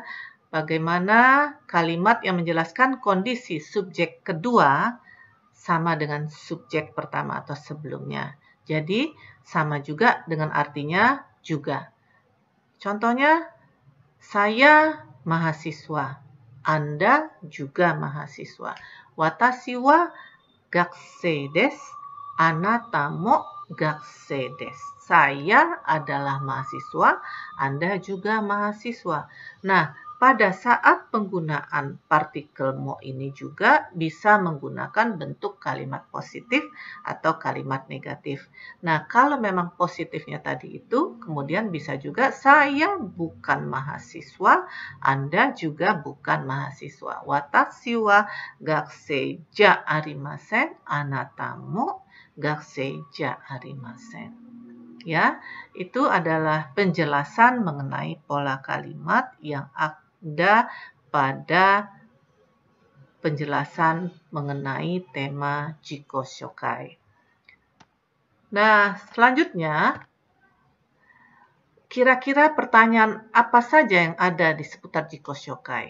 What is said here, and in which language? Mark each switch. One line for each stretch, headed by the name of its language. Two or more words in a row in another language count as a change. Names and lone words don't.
Indonesian: Bagaimana kalimat yang menjelaskan kondisi subjek kedua sama dengan subjek pertama atau sebelumnya. Jadi sama juga dengan artinya juga. Contohnya, saya mahasiswa. Anda juga mahasiswa.
Japanese: 私は学生です. あなたも学生です.
Indonesian: Saya adalah mahasiswa, Anda juga mahasiswa. Nah, pada saat penggunaan partikel mo ini juga bisa menggunakan bentuk kalimat positif atau kalimat negatif. Nah, kalau memang positifnya tadi itu, kemudian bisa juga saya bukan mahasiswa, Anda juga bukan mahasiswa.
Japanese: 私は学生じゃありません, あなたも学生じゃありません.
Indonesian: Ya, itu adalah penjelasan mengenai pola kalimat yang ada pada penjelasan mengenai tema
Japanese: 自己紹介.
Indonesian: Nah, selanjutnya, kira-kira pertanyaan apa saja yang ada di seputar
Japanese: 自己紹介?